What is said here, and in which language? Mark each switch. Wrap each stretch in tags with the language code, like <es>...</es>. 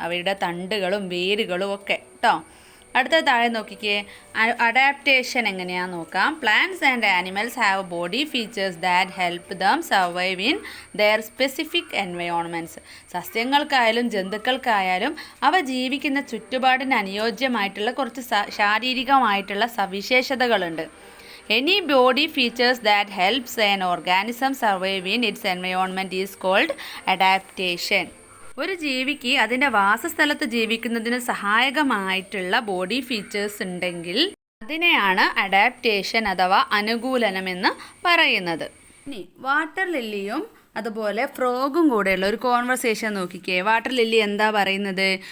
<ml>അവയുടെ തണ്ടുകളും വേരുകളും ഒക്കെ കേട്ടോ. അടുത്ത താഴെ നോക്കിക്കേ, അഡാപ്റ്റേഷൻ എങ്ങനെയാണെന്ന് നോക്കാം.</ml> <en>Plants and animals have body features that help them survive in their specific environments.</en> <ml>സസ്യങ്ങൾക്കായാലും ജന്തുക്കൾക്കായാലും അവ ജീവിക്കുന്ന ചുറ്റുപാടിന് അനുയോജ്യമായിട്ടുള്ള കുറച്ച് ശാരീരികമായിട്ടുള്ള സവിശേഷതകളുണ്ട്.</ml> <en>Any body features that helps an organism survive in its environment is called adaptation.</en> <ml>ഒരു ജീവിക്ക് അതിൻ്റെ വാസസ്ഥലത്ത് ജീവിക്കുന്നതിന് സഹായകമായിട്ടുള്ള ബോഡി ഫീച്ചേഴ്സ് ഉണ്ടെങ്കിൽ അതിനെയാണ് അഡാപ്റ്റേഷൻ അഥവാ അനുകൂലനമെന്ന് പറയുന്നത്. ഇനി വാട്ടർ ലില്ലിയും അതുപോലെ ഫ്രോഗും കൂടെയുള്ള ഒരു കോൺവെർസേഷൻ നോക്കിക്കേ. വാട്ടർ ലില്ലി എന്താ പറയുന്നത്?</ml>